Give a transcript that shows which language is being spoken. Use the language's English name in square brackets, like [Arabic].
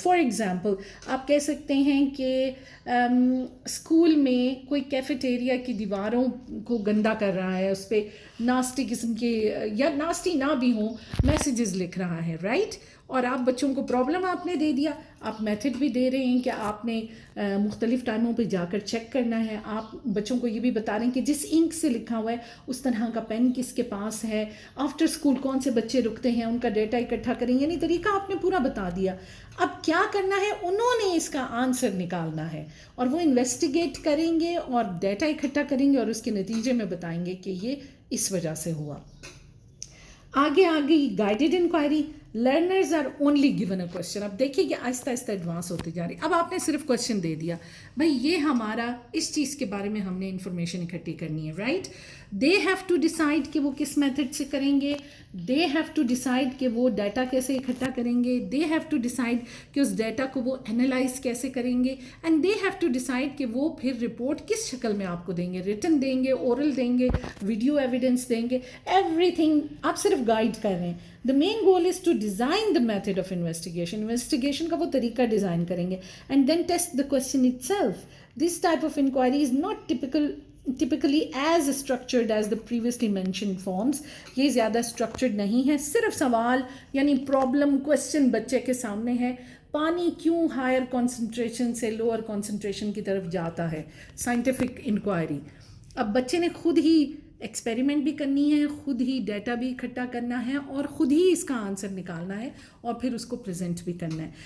[Urdu] For example آپ کہہ سکتے ہیں کہ اسکول میں کوئی کیفیٹیریا کی دیواروں کو گندا کر رہا ہے, اس پہ ناسٹی قسم کے یا ناسٹی نہ بھی ہوں میسیجز لکھ رہا ہے, رائٹ, اور آپ بچوں کو پرابلم آپ نے دے دیا, آپ میتھڈ بھی دے رہے ہیں کہ آپ نے مختلف ٹائموں پہ جا کر چیک کرنا ہے, آپ بچوں کو یہ بھی بتا رہے ہیں کہ جس انک سے لکھا ہوا ہے اس طرح کا پین کس کے پاس ہے, آفٹر اسکول کون سے بچے رکتے ہیں ان کا ڈیٹا اکٹھا کریں, یعنی طریقہ آپ نے پورا بتا دیا. اب کیا کرنا ہے, انہوں نے اس کا آنسر نکالنا ہے اور وہ انویسٹیگیٹ کریں گے اور ڈیٹا اکٹھا کریں گے اور اس کے نتیجے میں بتائیں گے کہ یہ اس وجہ سے ہوا. [English] آگے guided inquiry, learners are only given a question. [Urdu] اب دیکھیے کہ آہستہ آہستہ ایڈوانس ہوتی جا رہی. اب آپ نے صرف کوشچن دے دیا, بھائی یہ ہمارا اس چیز کے بارے میں ہم نے انفارمیشن اکٹھی کرنی ہے, right. [English] they have to decide [Urdu] کہ وہ کس میتھڈ سے کریں گے, دے ہیو ٹو ڈیسائڈ کہ وہ ڈیٹا کیسے اکٹھا کریں گے, دے ہیو ٹو ڈیسائڈ کہ اس ڈیٹا کو وہ انالائز کیسے کریں گے, [English] and they have to decide [Urdu] کہ وہ پھر رپورٹ کس شکل میں آپ کو دیں گے, ریٹن دیں گے, اورل دیں گے, ویڈیو ایویڈنس دیں گے, [English] everything [Urdu] آپ صرف گائڈ کر رہے ہیں. [English] The main goal is to design the method of investigation. [Urdu] Investigation کا وہ طریقہ ڈیزائن کریں گے, [English] and then test the question itself. This type of inquiry is not typically as structured as the previously mentioned forms. [Urdu] یہ زیادہ structured نہیں ہے, صرف سوال یعنی problem question بچے کے سامنے ہے, پانی کیوں ہائر کنسنٹریشن سے لوور کنسنٹریشن کی طرف جاتا ہے, سائنٹیفک انکوائری. اب بچے نے خود ہی ایکسپیریمنٹ بھی کرنی ہے, خود ہی ڈیٹا بھی اکٹھا کرنا ہے اور خود ہی اس کا آنسر نکالنا ہے اور پھر اس کو پریزنٹ بھی کرنا ہے.